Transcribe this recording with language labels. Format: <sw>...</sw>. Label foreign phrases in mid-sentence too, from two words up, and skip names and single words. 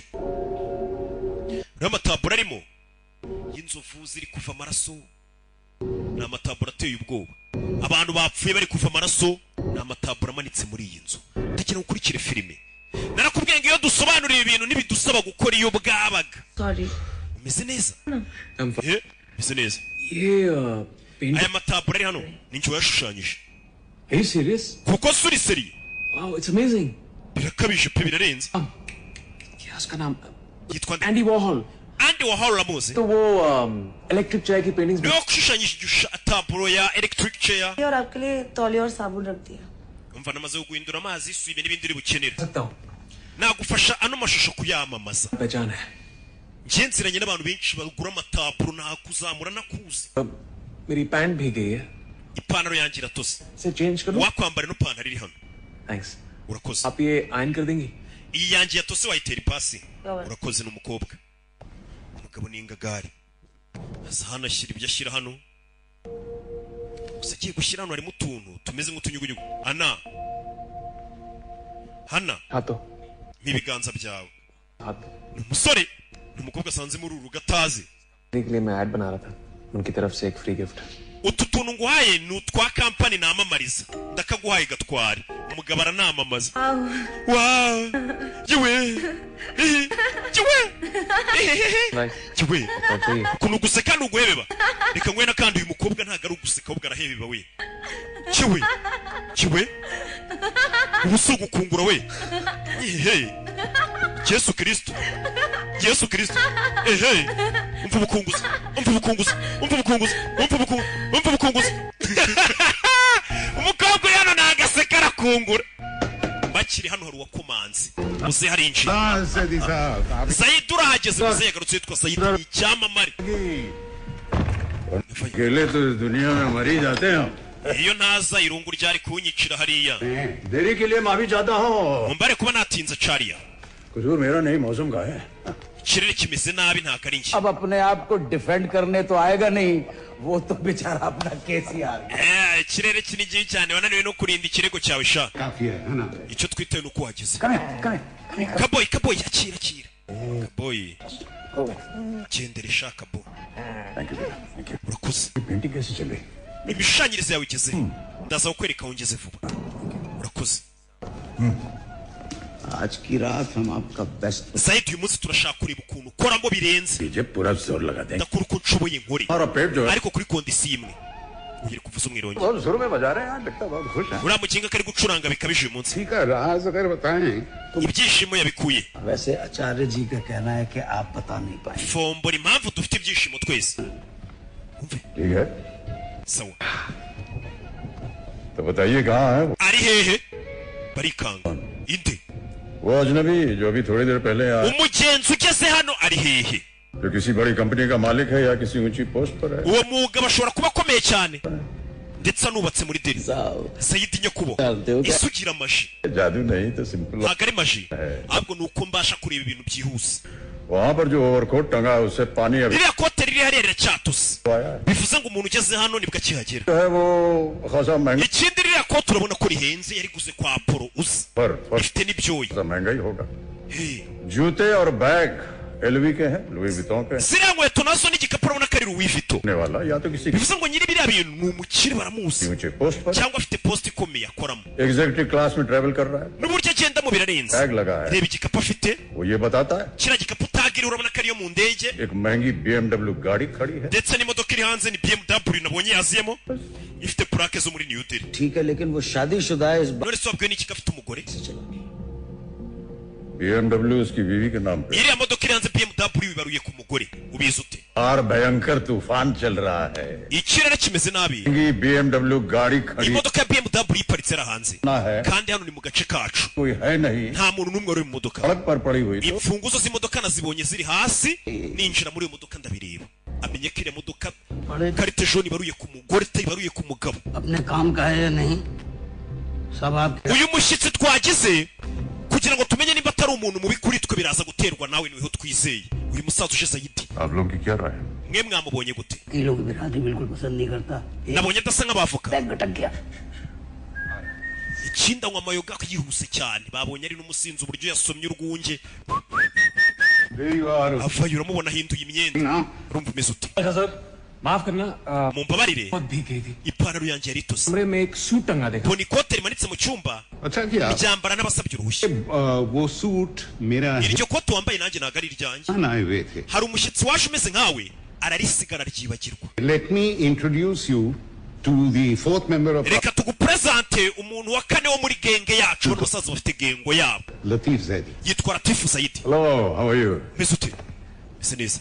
<rw>Rero amatabura arimo y'inzovu ziri kuva amaraso. Ni amatabura ateye ubwoba. Abantu bapfuye bari kuva amaraso. Ni amatabura amanitse muri iyi nzu. Ndagira ukurikire filime. Narakubwiye ngo iyo dusobanuriye ibintu ntibidusaba gukora iyo bwabaga. Sorry. Umeze neza?</rw> <en>I'm fine.</en> <rw>Umeze neza.</rw> <hi>ये पेंट</hi> <rw>Aya matabura ari hano ni njye wayashushanyije.</rw> <en>Are you serious?</en> <rw>Kuko suri seri.</rw> <en>Wow, it's amazing.</en> <rw>Birakabije pe birarenze.</rw> <hi>क्या उसका नाम</hi> <rw>Yitwa Andy Warhol Andy Warhol uramuzi?</rw> <hi>तो वो इलेक्ट्रिक चेयर की पेंटिंग्स</hi> <rw>Niwe washushanyije taburo ya</rw> <en>electric chair.</en> <hi>और आपके लिए तौलिया और साबुन रख दिया</hi> <rw>Umva namaze guhindura amazi isuye n'ibindi uri bukenera.</rw> <hi>सकता हूँ</hi> <rw>Nagufasha ano mashusho kuyamamaza.</rw> <hi>पहचान है</hi> <rw>Njye nziranye n'abantu benshi bagura amataburo nakuzamura nakuzi.</rw> <hi>मेरी पैंट भी गई है</hi> <rw>Ipantaro yanjye iratose.</rw> <hi>इसे चेंज करो</hi> <rw>Wakwambara no pantaro iri hano.</rw> <hi>थैंक्स</hi> <rw>Urakoze.</rw> <hi>आप ये आयन कर देंगी</hi> <rw>Iyi yanjye yatose wayitera ipasi. Yawe. Urakoze n'umukobwa. Umugabo ni ingagari. Aza hano ashyira ibyo ashyira hano. Gusa agiye gushyira hano harimo utuntu tumeze nk'utunyugunyugu. Ana. Hana.</rw> <hi>हाँ तो</hi> <rw>N'ibiganza byawe.</rw> <hi>हाँ तो</hi> <rw>Ni umusore. Ni umukobwa asanze muri uru rugatazi.</rw> <hi>के लिए मैं ऐड बना रहा था उनकी तरफ से एक</hi> <en>free gift</en> <rw>Utu tuntu nguhaye ni utwa kampani namamariza. Ndakaguhaye gatware. Umugabo aranamamaza. Wow. Yewe. Yewe. Yewe.</rw> <hi>चाहिए</hi> <rw>Ukuntu guseka nuguhebeba. Reka ngwena kandi uyu mukobwa ntago ari uguseka ahubwo arahebeba we. Yewe. Yewe. Ubusugu kungura we. Ehe. Yesu Kristo. Yesu Kristo. Ehe. Umva ubukunguzi. Umva ubukunguzi. Umva ubukunguzi. Umva ubukunguzi. Umva ubukunguzi. Umukobwa yano nagaseka arakungura. Bakiri hano hari uwakomanze. Uze hari inshi.</rw> <hi>सदी साहब आप</hi> <rw>Said urahageze muze yagarutse yitwa Said ni icyamamare.</rw> <hi>अकेले तो इस दुनिया में मर ही जाते हैं</hi> <rw>Iyo ntaza irungu ryari kunyicira hariya.</rw> <hi>देरी के लिए माफी चाहता हूँ</hi> <rw>Mumbare kuba natinze cariya.</rw> <hi>कसूर मेरा नहीं मौसम का है</hi> <rw>Ikirere kimeze nabi nta kari njye.</rw> <hi>अब अपने आप को डिफेंड करने तो आएगा नहीं वो तो बेचारा अपना केस ही आ गया</hi> <rw>Ikirere kinigiye cyane wananiwe no kurinda ikirego cyawe sha.</rw> <hi>काफी है ना</hi> <rw>Icyo twitewe nuko uhageze. कमें Kaboy akira. Kaboy. Gendere sha Kaboy. Urakoze.</rw> <hi>पेंटिंग कैसे चल रही</hi> <rw>Imishanyirize yawe igeze. Ndaza kukwereka aho ngeze vuba. Urakoze.</rw> <hi>आज की रात हम आपका बेस्ट</hi> <rw>Said uyu munsi turashaka kureba ukuntu ukoramo birenze.</rw> <hi>डीजे पूरा जोर लगा देंगे</hi> <rw>Ndakora uko nshoboye nkore.</rw> <hi>हमारा पेट जो है</hi> <rw>Ariko kuri kondisiyo imwe. Ugire kuvuza umwirongi.</rw> <hi>बहुत जोर में बजा रहे हैं लगता है बहुत खुश है</hi> <rw>Uriya mukinga kari gucuranga bikabije uyu munsi.</rw> <hi>ठीक है राज अगर बताएं तो</hi> <rw>Ibyishimo yabikuye.</rw> <hi>वैसे आचार्य जी का कहना है कि आप बता नहीं पाए</hi> <rw>Fombora impamvu dufite ibyishimo twese. Umve.</rw> <hi>ठीक है</hi> <rw>Sawa.</rw> <hi>तो बताइए कहाँ है</hi> <rw>Ari hehe? Barikanga. Inde.</rw> <hi>वो वो अजनबी जो अभी थोड़ी देर पहले आया,</hi> <rw>umugenzi ugeze hano ari hehe</rw> <hi>जो किसी बड़ी कंपनी का मालिक है या किसी ऊंची पोस्ट पर है,</hi> <rw>uwo mugabo ashobora kuba akomeye cyane ndetse anubatse muri Delhi. Sayidi Nyakubo isugira amaji</rw> <hi>जादू नहीं तो सिंपल</hi> <rw>ntabwo ari maji ahubwo ni uko mbasha kureba ibintu byihuse.</rw> <hi>वहाँ पर जो ओवरकोट टंगा है उससे पानी अभी</hi> <rw>ririya kote riri hariya riracyatose</rw> <hi>आया है।</hi> <rw>bivuze ngo umuntu ugeze hano nibwo akihagera.</rw> <hi>जो है वो खासा महंगा</hi> <rw>ikindi ririya kote urabona ko rihenze yariguze kwa Apollo uzi</rw> <hi>पर</hi> <rw>ifite n'ibyoya.</rw> <hi>खासा महंगा ही होगा।</hi> <rw>Hey.</rw> <hi>जूते और बैग एलवी के हैं, लुई विटॉन के</hi> <rw>ziriya nkweto nazo n'igikapu urabona ko ari Louis Vuitton.</rw> <hi>होने वाला या तो किसी</hi> <rw>bivuze ngo nyiri biriya bintu ni umukire baramuzi</rw> <hi>ऊंचे पोस्ट पर</hi> <rw>cyangwa afite post ikomeye akoramo</rw> <en>executive class</en> <hi>में ट्रेवल कर रहा है,</hi> <rw>n'uburyo agendamo birarenze.</rw> <hi>बैग लगा है,</hi> <rw>reba igikapu afite</rw> <hi>वो ये बताता है</hi> <rw>kiriya gikapu utagiriye urabona ko ariyo mu ndege</rw> <hi>एक महंगी BMW गाड़ी खड़ी है,</hi> <rw>ndetse n'imodoka iri hanze ni BMW nabonye yaziyemo ifite plaque zo muri New Delhi.</rw> <hi>ठीक है लेकिन वो शादीशुदा है इस</hi> <rw>none se wabwiwe n'iki ko afite umugore?</rw> <hi>BMW उसकी बीवी के नाम पे।</hi> <rw>iriya modoka iri hanze BMW ibaruye ku mugore ubizi ute?</rw> <hi>और भयंकर तूफान चल रहा है,</hi> <rw>ikirere kimeze nabi</rw> <hi>महंगी BMW गाड़ी खड़ी</hi> <rw>imodoka ya BMW iparitse ari hanze</rw> <hi>ना है,</hi> <rw>kandi hano ni mu gace kacu</rw> <hi>कोई है नहीं,</hi> <rw>nta muntu n'umwe uri mu modoka.</rw> <hi>सड़क पर पड़ी हुई तो</hi> <rw>imfunguzo z'imodoka nazibonye ziri hasi ninjira muri iyo modoka ndabireba amenye ko iriya modoka karite jone ibaruye ku mugore itayibaruye ku mugabo.</rw> <hi>अपने काम का है या नहीं सब आप</hi> <rw>uyu mushyitsi twagize kugira ngo tumenye niba atari umuntu mubi kuri twe biraza guterwa nawe niho twizeye. uyu musaza uje Sayidi</rw> <hi>आप लोगों की क्या राय है?</hi> <rw>mwe mwamubonye gute?</rw> <hi>ये लोग बिरादरी बिल्कुल पसंद नहीं करता</hi> <rw>nabonye adasa nk'abavoka.</rw> <hi>बैग भटक गया</hi> <rw>ikindi anywa amayoga yihuse cyane babonye ari n'umusinzi uburyo yasomye urwunge avayo uramubona ahinduye imyenda urumva umeze ute?</rw> <hi>सर माफ करना</hi> <rw>mumbabarire</rw> <hi>बहुत भीग गई थी</hi> <rw>ipantaro yanjye yari itose</rw> <hi>कमरे में एक सूट टंगा देखा</hi> <rw>mbona ikote rimanitse mu cyumba</rw> <hi>अच्छा किया,</hi> <rw>ryambara n'abasabye uruhushya.</rw> <hi>वो सूट मेरा है,</hi> <rw>iryo kote wambaye nanjye ntabwo ari iryanjye.</rw> <hi>आए हुए थे।</hi> <rw>hari umushyitsi waje umeze nkawe ararisigara ryibagirwa.</rw> <en>Let me introduce you to the fourth member of</en> <rw>reka tugupresente umuntu wa kane wo muri genge yacu bano basaza bafite gengo yabo Latif Zaidi. yitwa Latif Zaidi.</rw> <en>Hello, how are you?</en> <rw>meze ute? meze neza.</rw>